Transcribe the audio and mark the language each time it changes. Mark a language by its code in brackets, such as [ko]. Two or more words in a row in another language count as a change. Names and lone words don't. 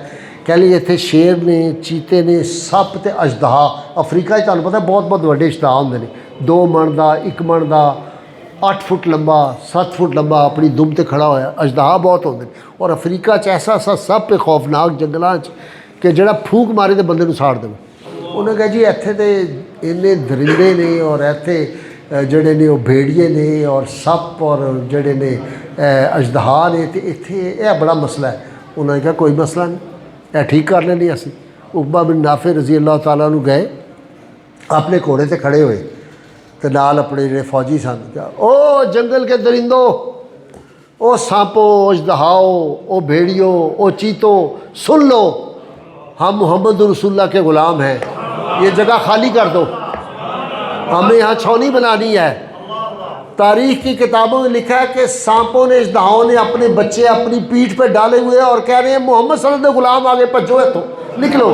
[pa] کہہ لیں اتنے شیر نے، چیتے نے، سپ تے اژدہا، افریقہ [ur] تمہیں پتہ ہے [pa] بہت بہت وڈے اژدہا ہوندے نے، 2 من دا 1 من دا 8 فٹ لمبا 7 فٹ لمبا اپنی دم تے کھڑا ہوا، اژدہا بہت ہوندے نے، اور افریقہ ایسا سپ خوفناک جنگلاں کہ جڑا پھونک مارے تے بندے نوں ساڑ دے۔ انہوں نے کہا جی ایتھے تے اننے درندے نے اور ایتھے جڑے نے وہ بھیڑیے نے اور سپ اور جڑے نے اژدہا نے، تے ایتھے یہ بڑا مسئلہ ہے۔ انہوں نے کہا کوئی مسئلہ نہیں، یہ ٹھیک کر لینی اسی۔ عقبہ بن نافع رضی اللہ تعالیٰ عنہ گئے، اپنے گھوڑے تے کھڑے ہوئے تے نال اپنے جڑے فوجی سن، او [ur] جنگل کے درندوں، او سانپو، اژدہاؤ، او بھیڑیوں، او چیتو، سن لو ہم محمد رسول اللہ کے غلام ہیں، یہ جگہ خالی کر دو، ہمیں یہاں چھاؤنی بنانی ہے۔ تاریخ کی کتابوں میں لکھا ہے کہ سانپوں نے، اژدہاؤں نے اپنے بچے اپنی پیٹھ پہ ڈالے ہوئے اور کہہ رہے ہیں محمد صلی اللہ علیہ وسلم غلام آگے پجو ہے تو نکلو۔